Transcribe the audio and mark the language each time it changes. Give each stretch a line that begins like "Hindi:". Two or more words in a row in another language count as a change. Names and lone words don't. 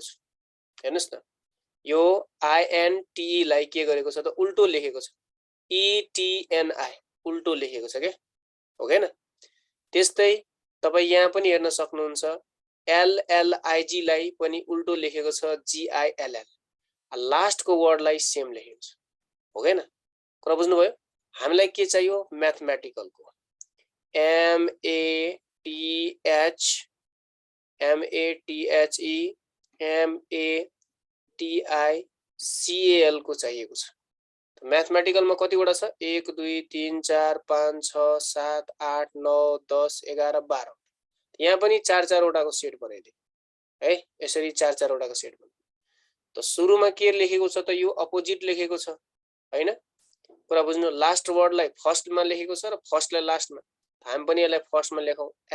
Nepali: छ हेर्नुस् त यो I N T E लाई के गरेको छ त उल्टो लेखेको छ E T N I उल्टो लेखेको छ के हो हैन त्यस्तै तपाई यहाँ पनि हेर्न सक्नुहुन्छ L L I G लाई पनि उल्टो लेखेको छ G I L L लास्ट को वर्ड लाई सेम लेखेको छ हो हैन कुरा बुझ्नुभयो हामीलाई के चाहियो म्याथमेटिकल को M A T H E M A T I C A L को चाहिएको छ म्याथमेटिकल मा कतिवटा छ 1 2 3 4 5 6 7 8 9 10 11 12 यहाँ पनि 4 वटाको सेट बनाइदिए है यसरी 4 वटाको सेट बनाइदिए त सुरुमा के लेखेको छ त यो अपोजिट लेखेको छ हैन कुरा बुझ्नु
English: last wordलाई
Nepali: फर्स्टमा लेखेको छ र फर्स्टलाई लास्टमा हामी पनि यसलाई फर्स्टमा लेखौँ